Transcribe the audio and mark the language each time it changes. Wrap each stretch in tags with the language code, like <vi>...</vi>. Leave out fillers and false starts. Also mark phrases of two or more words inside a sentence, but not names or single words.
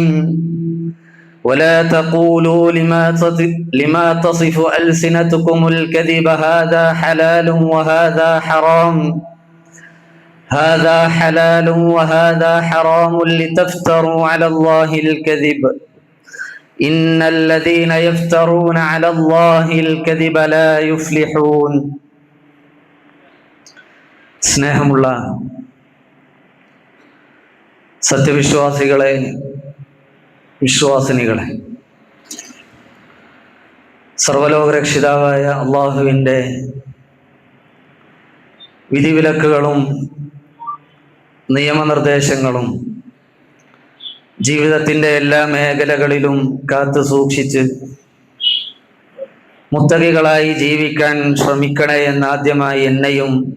<ar>ولا تقولوا لما تصف ألسنتكم الكذب هذا حلال وهذا حرام، هذا حلال وهذا حرام لتفتروا على الله الكذب، إن الذين يفترون على الله الكذب لا يفلحون.</ar> <ml>സ്നേഹമുള്ള സത്യവിശ്വാസികളെ, വിശ്വാസിനികളെ, സർവലോകരക്ഷിതാവായ അള്ളാഹുവിൻ്റെ വിധിവിലക്കുകളും നിയമനിർദ്ദേശങ്ങളും ജീവിതത്തിൻ്റെ എല്ലാ മേഖലകളിലും കാത്തു സൂക്ഷിച്ച് മുത്തഖികളായി ജീവിക്കാൻ ശ്രമിക്കണേ എന്നാദ്യമായി എന്നെയും</ml>